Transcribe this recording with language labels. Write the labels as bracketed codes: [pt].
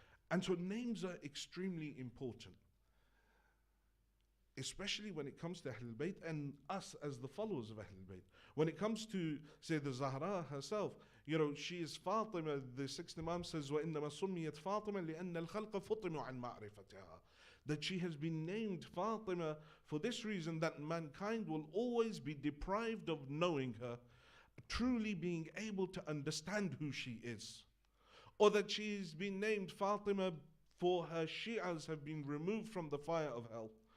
[en] And so names are extremely important, especially when it comes to Ahlul Bayt and us as the followers of Ahlul Bayt. When it comes to, say, the Zahra herself, she is Fatima. The sixth Imam says, [ar] وَإِنَّمَا سُمِّيَتْ فَاطِمَةً لِأَنَّ الْخَلْقَ فُطِمُوا عَنْ مَعْرِفَتِهَا. [en] That she has been named Fatima for this reason, that mankind will always be deprived of knowing her, truly being able to understand who she is. Or that she's been named Fatima for her Shi'as have been removed from the fire of hell.